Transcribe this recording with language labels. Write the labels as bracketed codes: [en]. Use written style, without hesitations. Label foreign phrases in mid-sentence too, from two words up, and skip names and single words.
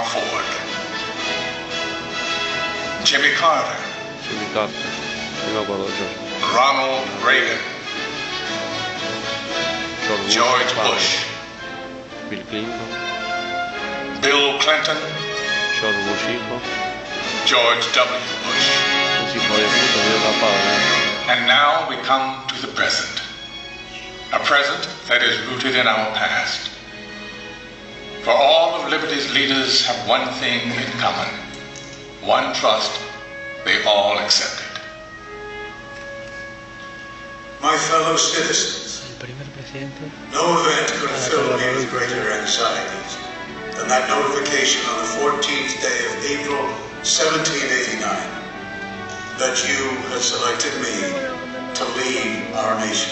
[es] Ford, Jimmy Carter, Ronald Reagan, George Bush, Bill Clinton, Bill Clinton, George Bush hijo, George W. Bush. es hijo de puta, de la padre. [en] And now we come to the present, a present that is rooted in our past. For all of liberty's leaders have one thing in common, one trust they all accepted. My fellow citizens, no event could have filled me with greater anxieties than that notification on the 14th day of April 1789 that you had selected me to lead our nation.